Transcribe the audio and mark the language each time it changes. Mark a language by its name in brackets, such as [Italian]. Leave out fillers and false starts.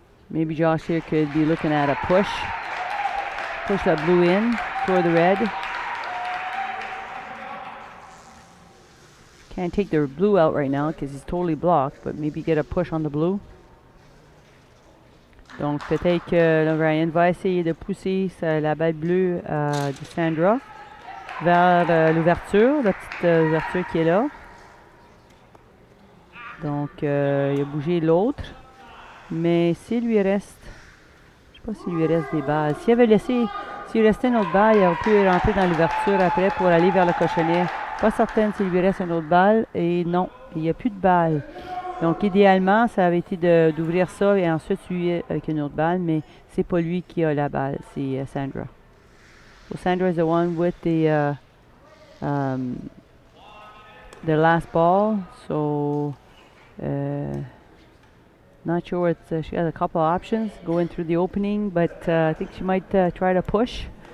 [English] Maybe Josh here could be looking at a push. Push that blue in toward the red. Can't take the blue out right now because he's totally blocked, but maybe get a push on the blue. [French] Donc peut-être que Ryan va essayer de pousser la balle bleue de Sandra vers l'ouverture, la petite ouverture qui est là. Donc il a bougé l'autre. Mais s'il lui reste, je sais pas s'il lui reste des balles. S'il restait une autre balle, il aurait pu rentrer dans l'ouverture après pour aller vers le cochonnet. Pas certaine s'il lui reste une autre balle. Et non, il n'y a plus de balles. Donc idéalement, ça avait été d'ouvrir ça et ensuite suivre avec une autre balle, mais c'est pas lui qui a la balle, c'est Sandra. [English] So Sandra is the one with the last ball. So not sure what she has a couple of options going through the opening, but I think she might try to push.